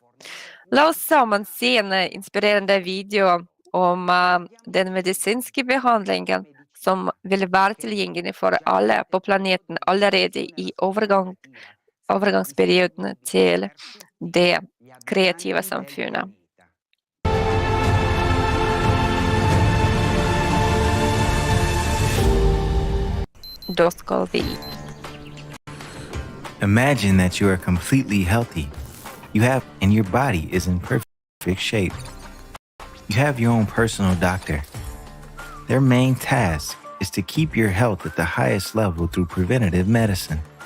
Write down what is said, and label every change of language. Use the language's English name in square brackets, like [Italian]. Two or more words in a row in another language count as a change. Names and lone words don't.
[Norwegian] La oss sammen se en inspirerende video om den medisinske behandlingen som vil være tilgjengelig for alle på planeten allerede i overgangsperioden til det kreative samfunnet. Da skal vi. [English] Imagine that you are completely healthy. And your body is in perfect shape. You have your own personal doctor. Their main task is to keep your health at the highest level through preventative medicine.